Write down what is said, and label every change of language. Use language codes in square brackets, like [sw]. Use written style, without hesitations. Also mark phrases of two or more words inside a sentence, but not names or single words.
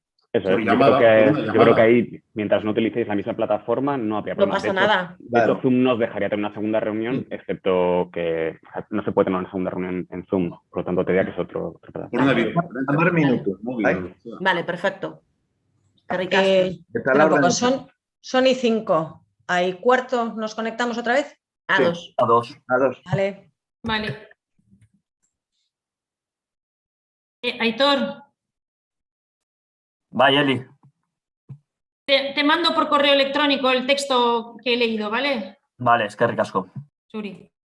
[es] Eso Por es, llamada, por una yo creo que llamada. ahí, mientras no utilicéis la misma plataforma, no habría No problema. pasa nada. De hecho, Claro. Zoom nos dejaría tener una segunda reunión, excepto que no se puede tener una segunda reunión en Zoom. Por lo tanto, te diría que es otra plataforma. Por una Vale. videoconferencia. [eu] Hamar minutos. [es] Móvil, [eu] Bai? [es] lo que sea. Vale, perfecto. [eu] Eskerrik asko. Eta [es] Espera un [eu] Laura, [es] poco, son y 5. ¿Hay cuarto? ¿Nos conectamos otra vez? [eu] A2. [es] A dos. [eu] ados. [es] Vale. Vale. Aitor, [eu] Bai, Eli. [es] te mando por correo electrónico el texto que he leído, ¿vale? Vale, [eu] eskerrik asko. Zuri.